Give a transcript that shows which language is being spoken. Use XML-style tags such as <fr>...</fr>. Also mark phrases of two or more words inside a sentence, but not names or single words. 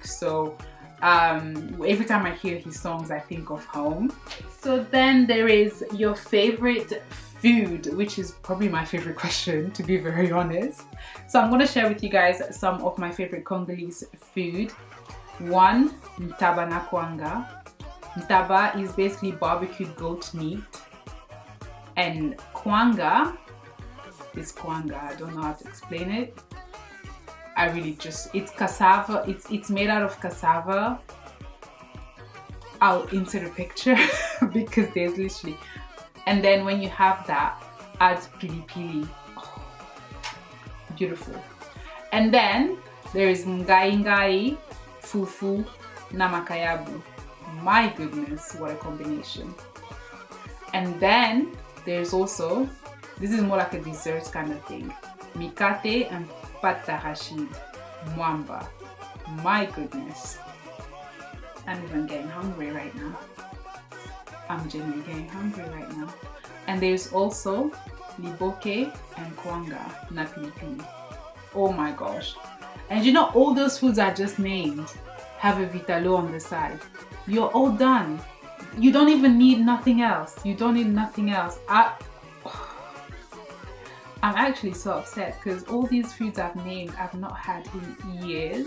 <en>So every time I hear his songs, I think of home. So then there is your favorite food, which is probably my favorite question, to be very honest. So I'm going to share with you guys some of my favorite Congolese food. One,</en> <ln>ntaba na kwanga.</ln> <en>Ntaba is basically barbecued goat meat, and kwanga is kwanga. I don't know how to explain it. It's cassava. It's made out of cassava. I'll insert a picture because there's literally. And then when you have that, add pili pili. Oh, beautiful. And then there is ngai ngai, fufu, na makayabu. My goodness, what a combination. And then there's also, this is more like a dessert kind of thing, mikate and pata rashid, mwamba. My goodness. I'm even getting hungry right now. I'm genuinely getting hungry right now. And there's also liboke and kwanga, na pilipili. Oh my gosh. And you know, all those foods I just named have a vitalo on the side. You're all done. You don't even need nothing else. You don't need nothing else. I'm actually so upset because all these foods I've named I've not had in years.</en>